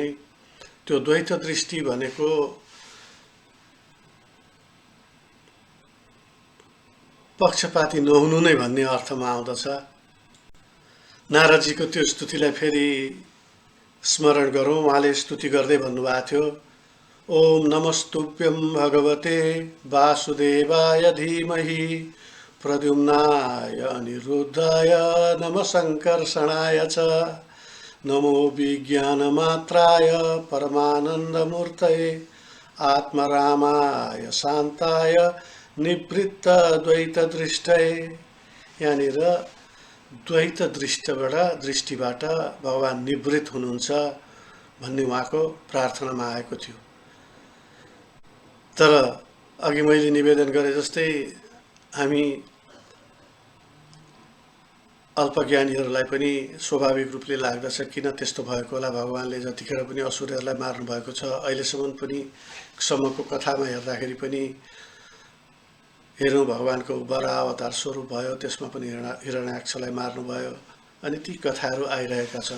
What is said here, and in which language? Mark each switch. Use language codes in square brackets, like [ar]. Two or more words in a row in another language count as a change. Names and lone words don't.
[ne] त्यो द्वैत दृष्टि भनेको पक्षपाती नहुनु नै भन्ने अर्थमा आउँदछ। नारदजीको त्यो स्तुतिलाई फेरि स्मरण गरौँ। उहाँले स्तुति गर्दै भन्नुभएको थियो, [sa] ओम नमस्तुभ्यं भगवते वासुदेवाय धीमहि प्रद्युम्नाय अनिरुद्धाय नमः संकर्षणाय च नमो विज्ञानमात्राय परमानन्दमूर्तये आत्मरामाय शान्ताय निवृत्तद्वैतदृष्टये। [ne] यहाँनिर द्वैत दृष्टिबाट भगवान निवृत्त हुनुहुन्छ भन्ने उहाँको प्रार्थनामा आएको थियो। तर अघि मैले निवेदन गरे जस्तै हामी अल्पज्ञानीहरूलाई पनि स्वाभाविक रूपले लाग्दछ किन त्यस्तो भएको होला, भगवानले जतिखेर पनि असुरहरूलाई मार्नु भएको छ, अहिलेसम्म पनि सम्मको कथामा हेर्दाखेरि पनि हेरौँ भगवानको वराह अवतार स्वरूप भयो, त्यसमा पनि हिरण्याक्षलाई मार्नुभयो, अनि ती कथाहरू आइरहेका छन्।